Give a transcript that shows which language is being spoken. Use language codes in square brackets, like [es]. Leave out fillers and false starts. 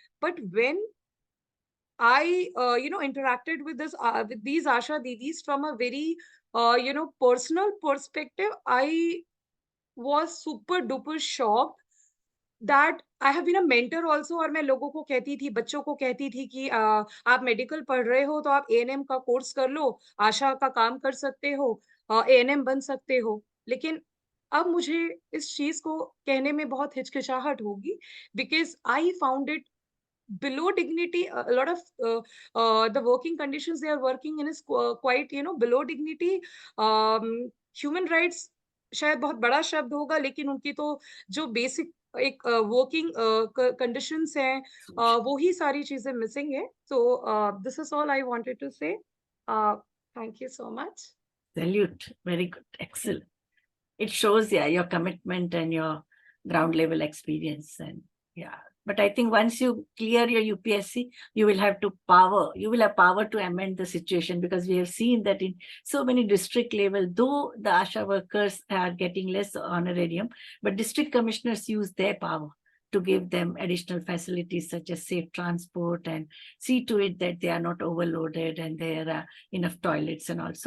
[en] But when I, interacted with with these Asha Didis from a very, personal perspective, I was super duper shocked that I have been a mentor also. [hi] और मैं लोगों को कहती थी, बच्चों को कहती थी कि आप मेडिकल पढ़ रहे हो तो आप एएनएम का कोर्स कर लो, आशा का काम कर सकते हो, एएनएम बन सकते हो। लेकिन अब मुझे इस चीज को कहने में बहुत हिचकिचाहट होगी, [en] because I found it below dignity. A lot of the working conditions they are working in is quite below dignity. [hi] Human rights शायद बहुत बड़ा शब्द होगा, लेकिन उनकी तो जो बेसिक एक वर्किंग कंडीशंस हैं वो ही सारी चीजें मिसिंग है. [en] So this is all I wanted to say. Thank you so much. Salute. Very good. Excellent. It shows, your commitment and your ground level experience. And but I think once you clear your UPSC, you will have power to amend the situation, because we have seen that in so many district level, though the ASHA workers are getting less honorarium, but district commissioners use their power to give them additional facilities such as safe transport and see to it that they are not overloaded and there are enough toilets and all.